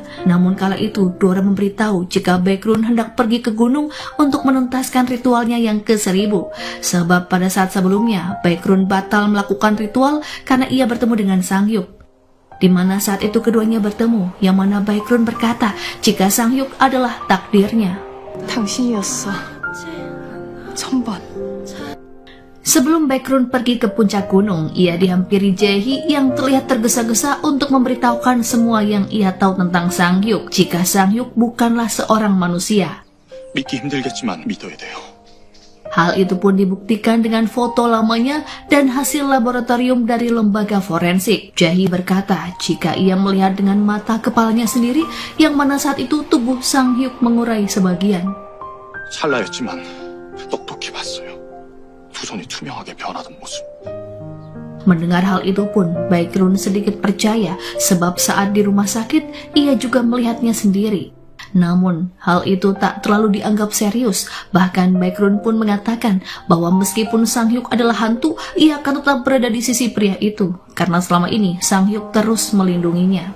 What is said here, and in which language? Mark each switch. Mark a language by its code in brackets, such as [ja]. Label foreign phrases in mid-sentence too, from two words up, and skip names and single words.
[id] Namun kala itu Dora memberitahu jika Baekhyun hendak pergi ke gunung untuk menuntaskan ritualnya yang ke-1000. Sebab pada saat sebelumnya Baekhyun batal melakukan ritual karena ia bertemu dengan Sang-hyuk. Di mana saat itu keduanya bertemu, yang mana Baekhyun berkata jika Sang-hyuk adalah takdirnya. [ko] 당신이었어. 1000번. [id] Sebelum Baekhyun pergi ke puncak gunung, ia dihampiri Jae-hee yang terlihat tergesa-gesa untuk memberitahukan semua yang ia tahu tentang Sang-hyuk jika Sang-hyuk bukanlah seorang manusia. [ko] 믿기 힘들겠지만 믿어야 돼요. [id] Hal itu pun dibuktikan dengan foto lamanya dan hasil laboratorium dari lembaga forensik. Jae-hee berkata jika ia melihat dengan mata kepalanya sendiri yang mana saat itu tubuh Sang-hyuk mengurai sebagian. [ko] 찰나였지만 똑똑히 봤어요. 두 손이 투명하게 변하던 모습. [id] Mendengar hal itu pun, Baekhyun sedikit percaya sebab saat di rumah sakit ia juga melihatnya sendiri. Namun, hal itu tak terlalu dianggap serius. Bahkan Baekhyun pun mengatakan bahwa meskipun Sang-hyuk adalah hantu, ia akan tetap berada di sisi pria itu karena selama ini Sang-hyuk terus melindunginya.